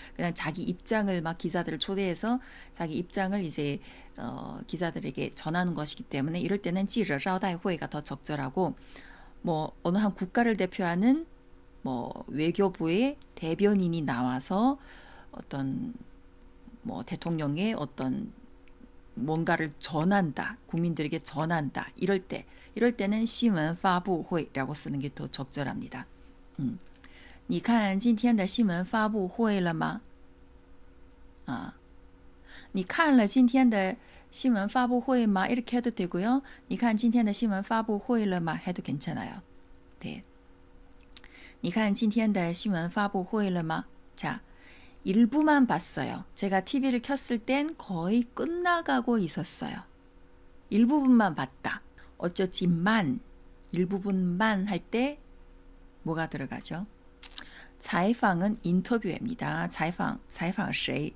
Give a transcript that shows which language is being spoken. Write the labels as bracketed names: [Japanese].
[Korean] 그냥 자기 입장을 막 기자들을 초대해서 자기 입장을 이제 기자들에게 전하는 것이기 때문에 이럴 때는 记者招待会가 더 적절하고, 뭐 어느 한 국가를 대표하는 뭐 외교부의 대변인이 나와서 어떤 뭐 대통령의 어떤 뭔가를 전한다, 국민들에게 전한다, 이럴 때는 新闻发布会라고 쓰는 게 더 적절합니다. [Chinese] 你看今天的新闻发布会了吗？你看了今天的新闻发布会吗? [Korean] 이렇게 해도 되고요. [Chinese] 你看今天的新闻发布会了吗? [Korean] 해도 괜찮아요. 네. [Chinese] 你看今天的新闻发布会了吗? [Korean] 자, 일부만 봤어요. 제가 TV를 켰을 땐 거의 끝나가고 있었어요. 일부분만 봤다. 어쩌지만, 일부분만 할 때 뭐가 들어가죠? 采访은 인터뷰입니다. [Chinese] 采访谁?